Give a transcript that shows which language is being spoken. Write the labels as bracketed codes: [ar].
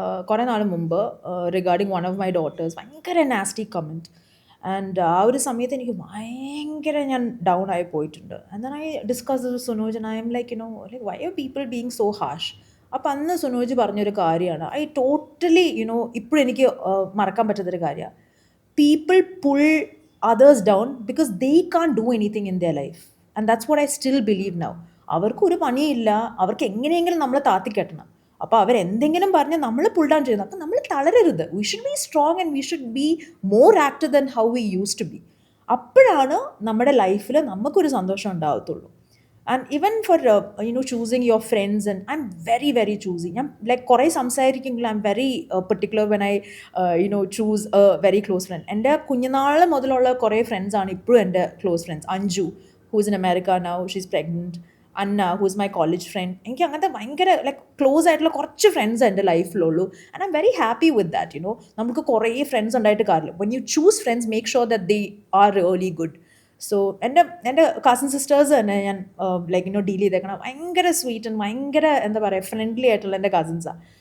[ml] കുറേ നാൾ മുമ്പ് [en] Regarding one of my daughters ഭയങ്കര nasty comment. [ml] ആൻഡ് ആ ഒരു സമയത്ത് എനിക്ക് ഭയങ്കര ഞാൻ ഡൗൺ ആയി പോയിട്ടുണ്ട്. [en] And then I discuss with Sunoj and I am like why are people being so harsh. [ml] അപ്പം അന്ന് സുനോജ് പറഞ്ഞൊരു കാര്യമാണ് [en] I totally [ml] ഇപ്പോഴും എനിക്ക് മറക്കാൻ പറ്റാത്തൊരു കാര്യമാണ്. [en] People pull others down because they can't do anything in their life. And that's what I still believe now. [ml] അവർക്കൊരു പണിയില്ല, അവർക്ക് എങ്ങനെയെങ്കിലും നമ്മളെ താത്തിക്കെട്ടണം. അപ്പോൾ അവരെന്തെങ്കിലും പറഞ്ഞാൽ നമ്മൾ പുൾ ഡൗൺ ചെയ്യുന്നു. അപ്പോൾ നമ്മൾ തളരരുത്. [en] We should be strong and we should be more active than how we use to be. [ml] അപ്പോഴാണ് നമ്മുടെ ലൈഫിൽ നമുക്കൊരു സന്തോഷം ഉണ്ടാകത്തുള്ളൂ. [en] And even for choosing your friends and I'm very very choosy. [ml] ഞാൻ ലൈക്ക് കുറേ സംസാരിക്കുമെങ്കിലും [en] I'm very particular when I choose a very close friend. [ml] എൻ്റെ കുഞ്ഞുനാൾ മുതലുള്ള കുറേ ഫ്രണ്ട്സാണ് ഇപ്പോഴും എൻ്റെ close friends. [en] Anju who's in America now, she's pregnant. Anna, who's my college friend. [ml] എനിക്ക് അങ്ങനത്തെ ഭയങ്കര ലൈക്ക് ക്ലോസ് ആയിട്ടുള്ള കുറച്ച് ഫ്രണ്ട്സ് എൻ്റെ ലൈഫിലുള്ളൂ. [en] And I'm very happy with that. [ml] നമുക്ക് കുറേ ഫ്രണ്ട്സ് ഉണ്ടായിട്ട് കാര്യമില്ല. [en] When you choose friends make sure that they are really good. [ml] So എൻ്റെ കസിൻ സിസ്റ്റേഴ്സ് തന്നെ ഞാൻ ലൈക്ക് ഡീൽ ചെയ്തേക്കണം. ഭയങ്കര സ്വീറ്റ് ആൻഡ് ഭയങ്കര എന്താ പറയുക ഫ്രണ്ട്ലി ആയിട്ടുള്ള എൻ്റെ കസിൻസാണ്.